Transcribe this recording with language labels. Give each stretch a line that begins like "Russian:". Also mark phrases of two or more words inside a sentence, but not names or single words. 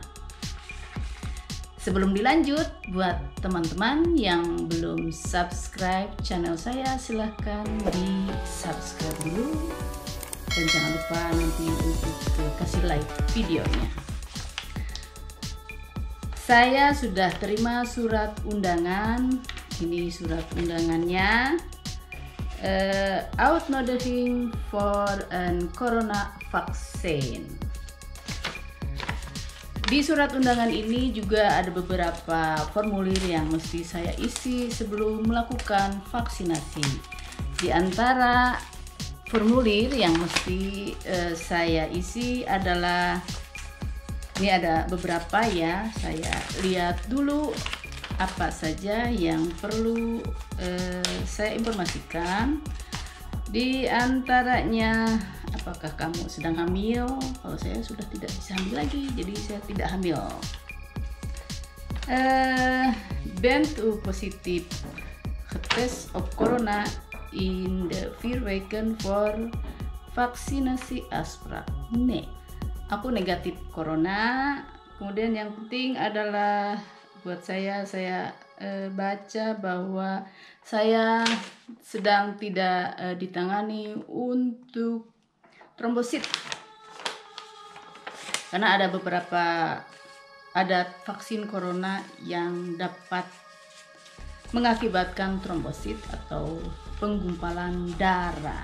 Indonesian: Sebelum dilanjut, buat teman-teman yang belum
English: subscribe channel
Indonesian: saya, silahkan di subscribe dulu dan jangan lupa nanti untuk kasih like videonya. Saya sudah terima surat undangan. Ini surat undangannya.
Dutch: Uitnodiging for een corona vaccine.
Indonesian: Di surat undangan ini juga ada beberapa formulir yang mesti saya isi sebelum melakukan vaksinasi. Di antara formulir yang mesti saya isi adalah, ini ada beberapa ya, saya lihat dulu apa saja yang perlu saya informasikan. Di antaranya, apakah kamu sedang hamil? Kalau saya sudah tidak bisa hamil lagi, jadi saya tidak hamil.
Dutch: Bent u positif getest op corona in de 4 weken voor vaksinasi afspraak? Nee,
Indonesian: aku negatif corona. Kemudian yang penting adalah buat saya baca bahwa saya sedang tidak ditangani untuk trombosit, karena ada vaksin corona yang dapat mengakibatkan trombosit atau penggumpalan darah.